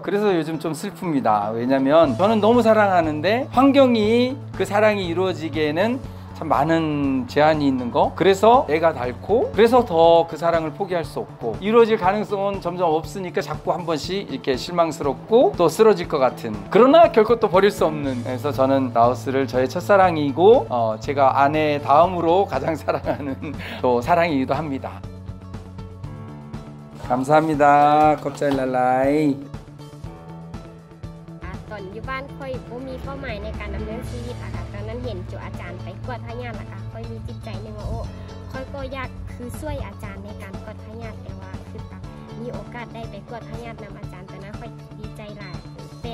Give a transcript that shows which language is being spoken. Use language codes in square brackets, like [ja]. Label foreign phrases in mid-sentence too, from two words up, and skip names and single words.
[ko] 그래서 요즘 좀 슬픕니다. 왜냐면 저는 너무 사랑하는데 환경이 그 사랑이 이루어지기에는 참 많은 제한이 있는 거, 그래서 애가 닳고, 그래서 더 그 사랑을 포기할 수 없고, 이루어질 가능성은 점점 없으니까 자꾸 한 번씩 이렇게 실망스럽고 또 쓰러질 것 같은, 그러나 결코 또 버릴 수 없는, 그래서 저는 라오스를 저의 첫사랑이고 제가 아내 다음으로 가장 사랑하는 또 사랑이기도 합니다. 감사합니다. 컵잘랄라이. [lo] ຕອນຢູ່ບ້ານຂ້ອຍບໍ່ມີເປົ້າໝາຍໃນການດຳເນີນຊີວິດອະຄ່ະຕອນນັ້ນເຫັນໂຈອາຈານໄປກວດພະຍາດລະຄ່ະຂ້ອຍມີຈິດໃຈໜຶ່ງວ່າໂອ້ຂ້ອຍກໍຢາກຄື ຊ່ວຍອາຈານໃນການກວດພະຍາດແຕ່ວ່າຄືແບບມີໂອກາດໄດ້ໄປກວດພະຍາດນຳອາຈານຕອນນັ້ນຂ້ອຍດີໃຈຫຼາຍແຕ່